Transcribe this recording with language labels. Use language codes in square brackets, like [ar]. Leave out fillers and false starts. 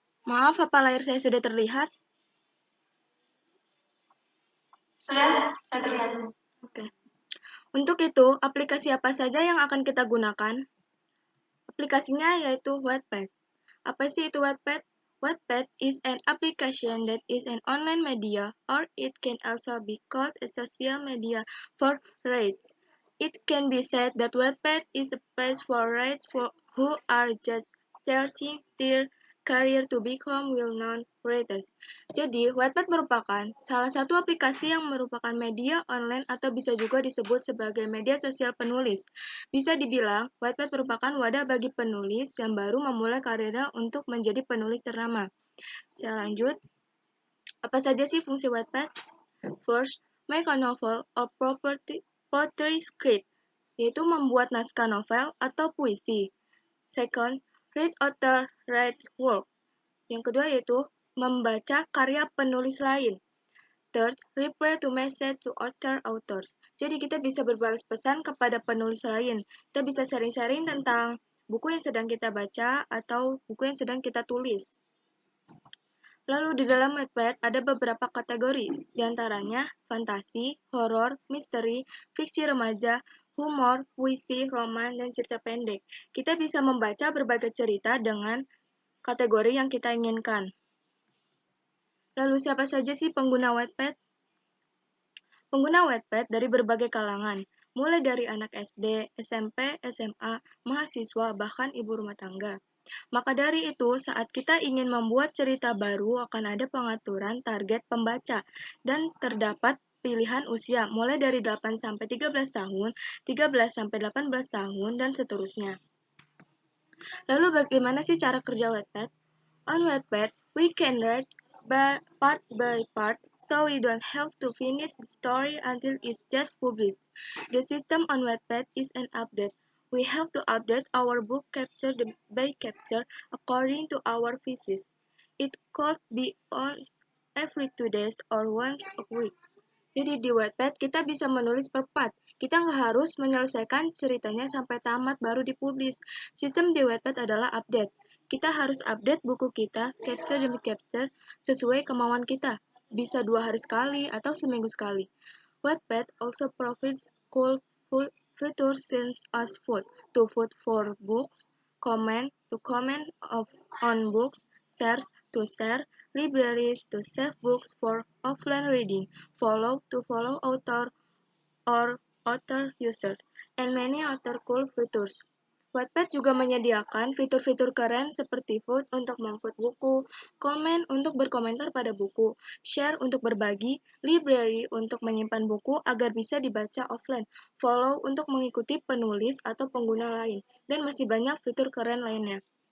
[id] Maaf, apa layar saya sudah terlihat? Sudah terlihat. Oke. Untuk itu, aplikasi apa saja yang akan kita gunakan? Aplikasinya yaitu Wattpad. Apa sih itu Wattpad? [en] Wattpad is an application that is an online media, or it can also be called a social media for readers. It can be said that Wattpad is a place for readers who are just starting their career to become well-known writers. [id] Jadi, Wattpad merupakan salah satu aplikasi yang merupakan media online atau bisa juga disebut sebagai media sosial penulis. Bisa dibilang, Wattpad merupakan wadah bagi penulis yang baru memulai karirnya untuk menjadi penulis ternama. Saya lanjut. Apa saja sih fungsi Wattpad? [en] First, make a novel or poetry script, [id] yaitu membuat naskah novel atau puisi. [en] Second, read author writes work. [id] Yang kedua yaitu membaca karya penulis lain. [en] Third, reply to message to authors. [id] Jadi kita bisa berbalas pesan kepada penulis lain. Kita bisa sharing-sharing tentang buku yang sedang kita baca atau buku yang sedang kita tulis. Lalu di dalam Wattpad ada beberapa kategori, diantaranya fantasi, horor, misteri, fiksi remaja, humor, puisi, roman, dan cerita pendek. Kita bisa membaca berbagai cerita dengan kategori yang kita inginkan. Lalu siapa saja sih pengguna Wattpad? Pengguna Wattpad dari berbagai kalangan, mulai dari anak SD, SMP, SMA, mahasiswa, bahkan ibu rumah tangga. Maka dari itu, saat kita ingin membuat cerita baru, akan ada pengaturan target pembaca, dan terdapat pilihan usia, mulai dari 8-13 tahun, 13-18 tahun, dan seterusnya. Lalu bagaimana sih cara kerja Wattpad? [en] On Wattpad, we can write part by part, so we don't have to finish the story until it's just published. The system on Wattpad is an update. We have to update our book chapter by chapter according to our physics. It could be once every 2 days or once a week. [id] Jadi di Wattpad kita bisa menulis per part. Kita nggak harus menyelesaikan ceritanya sampai tamat baru dipublish. Sistem di Wattpad adalah update. Kita harus update buku kita, chapter demi chapter, sesuai kemauan kita. Bisa 2 hari sekali atau seminggu sekali. [en] Wattpad also provides cool features such as vote, to vote for books, comment, to comment on books, shares, to share, libraries, to save books for offline reading, follow, to follow author or author user, and many other cool features. [id] Wattpad juga menyediakan fitur-fitur keren seperti vote untuk memvote buku, komen untuk berkomentar pada buku, share untuk berbagi, library untuk menyimpan buku agar bisa dibaca offline, follow untuk mengikuti penulis atau pengguna lain, dan masih banyak fitur keren lainnya.